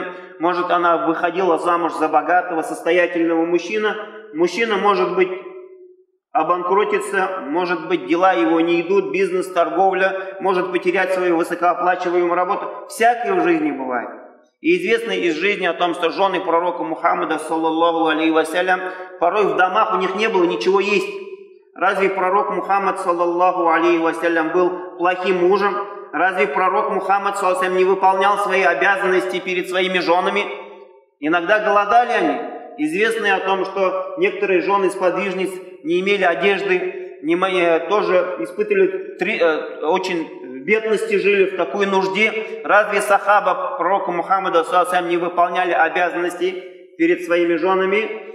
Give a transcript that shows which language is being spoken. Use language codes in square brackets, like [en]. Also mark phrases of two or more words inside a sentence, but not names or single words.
[ru] Может, она выходила замуж за богатого, состоятельного мужчину. Мужчина может быть обанкротиться, может быть, дела его не идут, бизнес, торговля, может потерять свою высокооплачиваемую работу. Всякое в жизни бывает. И известно из жизни о том, что жены пророка Мухаммада, [ar] صلى الله عليه وسلم, [ru] порой в домах у них не было ничего есть. Разве пророк Мухаммад, [ar] صلى الله عليه وسلم, [ru] был плохим мужем? Разве пророк Мухаммад, [ar] صلى الله عليه وسلم, [ru] не выполнял свои обязанности перед своими женами? Иногда голодали они. Известно о том, что некоторые жены-сподвижниц не имели одежды, тоже испытывали очень бедности, жили в такой нужде. Разве сахаба пророка Мухаммада не выполняли обязанности перед своими женами?